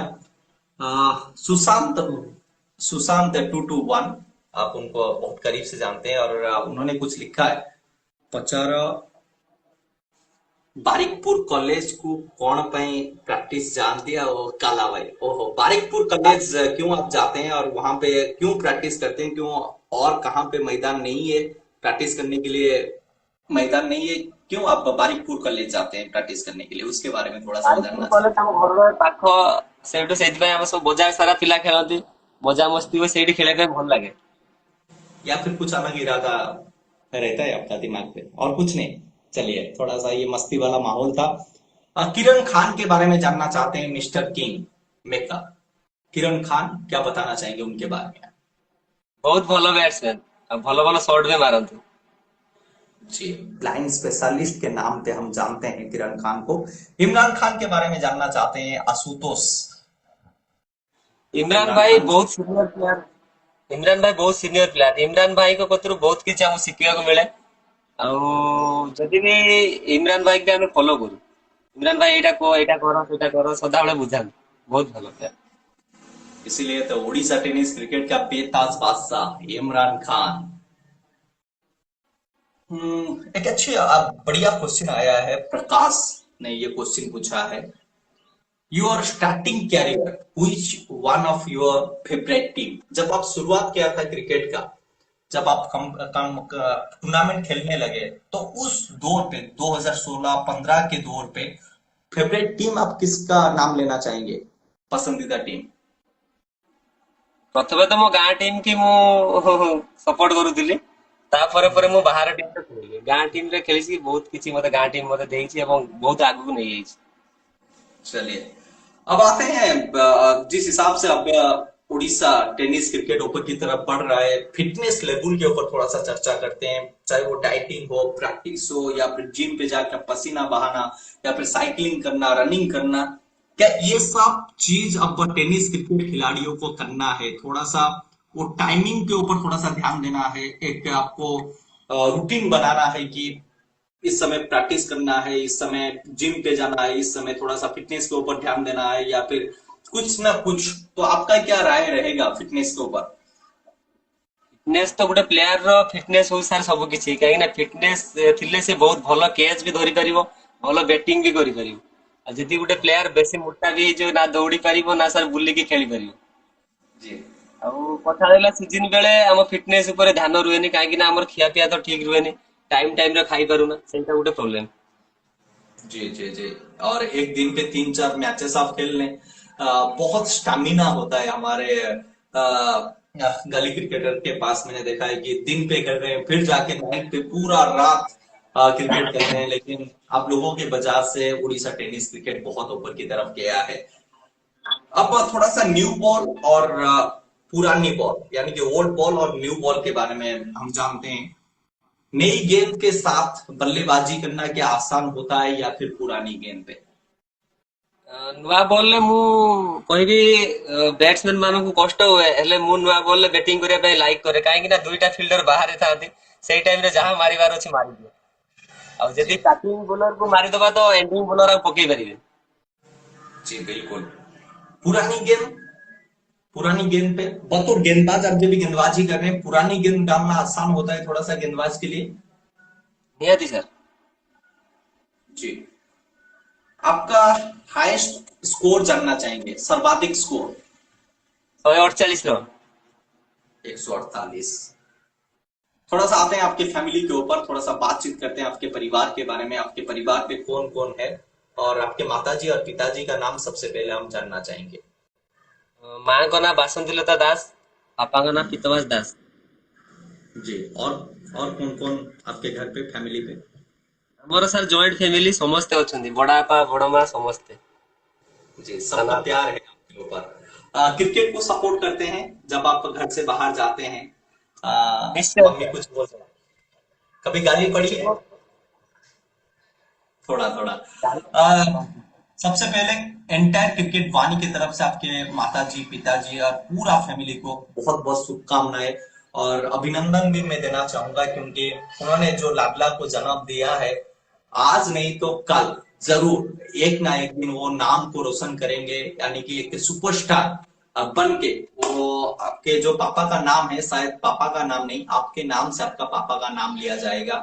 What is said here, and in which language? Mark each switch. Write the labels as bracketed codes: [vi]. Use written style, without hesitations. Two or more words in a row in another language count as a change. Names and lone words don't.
[hi] सुशांत, सुशांत 221, आप उनको बहुत करीब से जानते हैं, और उन्होंने कुछ लिखा है, पचार बारिकपुर कॉलेज को कौन ପାଇଁ प्रैक्टिस जानती है? वो काला भाई, ओहो, बारिकपुर कॉलेज क्यों आप जाते हैं और वहां पे क्यों प्रैक्टिस करते हैं, क्यों, और कहाँ पे मैदान नहीं है प्रैक्टिस करने के लिए, मैदान नहीं है, क्यों आप बारिकपुर कॉलेज जाते हैं प्रैक्टिस करने के लिए, उसके बारे में थोड़ा सा मैं [or] ବାରିପୁର [hi] जानना [or] କଲେଜ [hi] चाहता [or] ଆମ ଘରର ପାଖ, ସେଇଠୁ ସେଇଥିପାଇଁ ଆମେ ସବୁ ବଜାର ସାରା ପିଲା ଖେଳନ୍ତି, ମଜା ମସ୍ତି हुए ସେଇଠି ଖେଳିବା ପାଇଁ ଭଲ ଲାଗେ। [hi] हूँ, या फिर कुछ अलग इरादा रहता है आपका दिमाग पे और कुछ नहीं? चलिए, थोड़ा सा ये मस्ती वाला माहौल था। किरण खान के बारे में जानना चाहते हैं, मिस्टर किंग मेका, किरण खान क्या बताना चाहेंगे उनके बारे में? [or] ବହୁତ ଭଲ ବ୍ୟାଟ୍ସମ୍ୟାନ, ଆଉ ଭଲ ଭଲ ସଟ୍ ବି ମାରନ୍ତି। [hi] जी, [en] blind specialist [hi] के नाम पे हम जानते हैं किरण खान को। इमरान खान के बारे में जानना चाहते हैं आशुतोष। [or] ଇମ୍ରାନ [hi] इमरान [or] ଭାଇ [hi] खान। [or] ବହୁତ [en] senior player. [or] ଇମ୍ରାନ ଭାଇ ବହୁତ [en] senior player. [or] ଇମ୍ରାନ ଭାଇଙ୍କ କତିରୁ ବହୁତ କିଛି ଆମକୁ ଶିଖିବାକୁ ମିଳେ। ଆଉ ଯଦି ବି ଇମ୍ରାନ ଭାଇକି ଆମେ ଫଲୋ କରୁ, ଇମ୍ରାନ ଭାଇ ଏଇଟା କୁହ, ଏଇଟା କର, ସେଇଟା करो ସଦାବେଳେ ବୁଝାନ୍ତି। ବହୁତ ଭଲ ପ୍ଲେୟାର। [hi] इसीलिए तो उड़ीसा टेनिस क्रिकेट का बेताज बादशाह इमरान खान। एक अच्छी बढ़िया क्वेश्चन आया है, प्रकाश ने ये क्वेश्चन पूछा है, [en] your starting career which one of your favorite team? [hi] जब आप शुरुआत किया था क्रिकेट का, जब आप टूर्नामेंट खेलने लगे, तो उस दौर पे 2016-15 के दौर पे [en] favorite team [hi] आप किसका नाम लेना चाहेंगे, पसंदीदा टीम? [or] ପ୍ରଥମେ ତ ମୋ ଗାଁ ଟିମ୍ କି ମୁଁ ସପୋର୍ଟ କରୁଥିଲି। ତାପରେ ପରେ ମୁଁ ବାହାର ଟିମ୍ ରେ ଖେଳିଲି। ଗାଁ ଟିମ୍ ରେ ଖେଳିଛି, ବହୁତ କିଛି ମତେ ଗାଁ ଟିମ୍ ମତେ ଦେଇଛି ଏବଂ ବହୁତ ଆଗକୁ ନେଇଯାଇଛି। [hi] चलिए, अब आते हैं जिस हिसाब से अब उड़ीसा टेनिस क्रिकेट ऊपर की तरफ बढ़ रहा है, [en] fitness level [hi] के ऊपर थोड़ा सा चर्चा करते हैं। चाहे वो डाइटिंग हो, प्रैक्टिस हो, या फिर जिम पे जाकर पसीना बहाना, या फिर साइकिलिंग करना, रनिंग करना, क्या ये सब चीज अब टेनिस क्रिकेट खिलाड़ियों को करना है? थोड़ा सा वो टाइमिंग के ऊपर थोड़ा सा ध्यान देना है, एक आपको रूटीन बनाना है कि इस समय प्रैक्टिस करना है, इस समय जिम पे जाना है, इस समय थोड़ा सा फिटनेस के ऊपर ध्यान देना है, या फिर कुछ ना कुछ, तो आपका क्या राय रहेगा फिटनेस के ऊपर? [or] ଫିଟନେସ୍ ତ ଗୋଟେ ପ୍ଲେୟାର ର ଫିଟନେସ୍ ହଉଛି ସାର୍ ସବୁ କିଛି, କାହିଁକି ନା ଫିଟନେସ୍ ଥିଲେ ସେ ବହୁତ ଭଲ କ୍ୟାଚ୍ ବି ଧରି ପାରିବ, ଭଲ ବ୍ୟାଟିଂ ବି କରିପାରିବ। ଆଉ ଯଦି ଗୋଟେ ପ୍ଲେୟାର ବେଶୀ ମୋଟା ବି ହେଇଯିବ, ନା ଦୌଡ଼ି ପାରିବ ନା ସାର୍ ବୁଲିକି ଖେଳି ପାରିବ। [hi] जी [or] ଆଉ କଥା ରହିଲା ସିଜିନ ବେଳେ ଆମ ଫିଟନେସ୍ ଉପରେ ଧ୍ୟାନ ରୁହେନି, କାହିଁକି ନା ଆମର ଖିଆ ପିଆ ତ ଠିକ ରୁହେନି, ଟାଇମ ରେ ଖାଇ पारुना, ସେଇଟା ଗୋଟେ ପ୍ରୋବ୍ଲେम। [hi] जी जी जी। और एक दिन के 3-4 मैचेस आप खेल लें, बहुत स्टामिना होता है हमारे गली क्रिकेटर के पास। मैंने देखा है कि दिन पे खेल रहे हैं, फिर जाके नाइट पे पूरा रात क्रिकेट खेलते हैं, लेकिन आप लोगों के वजह से उड़ीसा टेनिस क्रिकेट बहुत ऊपर की तरफ गया है। अब थोड़ा सा [en] new ball [hi] और पुरानी बॉल यानी कि [en] old ball [hi] और [en] new ball [hi] के बारे में हम जानते हैं। नई गेंद के साथ बल्लेबाजी करना क्या आसान होता है या फिर पुरानी गेंद पे? [or] ନୂଆ ବଲରେ ମୁଁ କହିବି ବ୍ୟାଟ୍ସମ୍ୟାନ ମାନଙ୍କୁ କଷ୍ଟ ହୁଏ, ହେଲେ ମୁଁ ନୂଆ ବଲରେ ବ୍ୟାଟିଂ କରିବା ପାଇଁ ଲାଇକ୍ କରେ, କାହିଁକି ନା ଦୁଇଟା ଫିଲ୍ଡର ବାହାରେ ଥାନ୍ତି। ସେଇ ଟାଇମରେ ଯାହା ମାରିବାର ଅଛି ମାରିଦିଏ। ଆଉ ଯଦି [hi] जी [en] starting bowlerକୁ [or] ମାରିଦବା ତ [en] ending bowler [or] ଆଉ ପକେଇ ପାରିବେନି। [hi] जी बिल्कुल। पुरानी गेंद, पुरानी गेंद पे बतौर गेंदबाज आप जब भी गेंदबाजी कर रहे हैं पुरानी गेंद डालना आसान होता है थोड़ा सा गेंदबाज के लिए? [or] ନିହାତି ସାର୍। [hi] जी। आपका [en] highest score [hi] जानना चाहेंगे, सर्वाधिक स्कोर? 148 रन। 148। थोड़ा सा आते हैं आपके फैमिली के ऊपर, थोड़ा सा बातचीत करते हैं आपके परिवार के बारे में। आपके परिवार में कौन कौन है और आपके माताजी और पिताजी का नाम सबसे पहले हम जानना चाहेंगे। [or] ମାଙ୍କ ନାଁ ବାସନ୍ତୀଲତା ଦାସ, ବାପାଙ୍କ ନାଁ ପିତବାସ ଦାସ। [hi] जी। और कौन कौन आपके घर पे फैमिली पे? [or] ଆମର ସାର୍ [en] joint family, [or] ସମସ୍ତେ ଅଛନ୍ତି, ବଡ ବାପା ବଡ ମା ସମସ୍ତେ। [hi] जी, [or] ସାନ [hi] सबका [or] ବାପା। [hi] प्यार है आपके ऊपर। क्रिकेट को सपोर्ट करते हैं जब आप घर से बाहर जाते हैं? [or] ନିଶ୍ଚୟ [hi] मम्मी [or] ସାର୍। [hi] कुछ बोलते हैं, कभी गाली पड़ी है? ଛୋ- थोड़ा थोड़ा। आ, सबसे पहले एंटायर क्रिकेट वाणी की तरफ से आपके माताजी पिताजी और पूरा फैमिली को बहुत बहुत शुभकामनाएं और अभिनंदन भी मैं देना चाहूंगा, क्योंकि उन्होंने जो लाडला को जन्म दिया है, आज नहीं तो कल जरूर एक ना एक दिन वो नाम को रोशन करेंगे, यानी कि एक सुपरस्टार बन के वो आपके जो पापा का नाम है, शायद पापा का नाम नहीं आपके नाम से आपका पापा का नाम लिया जाएगा।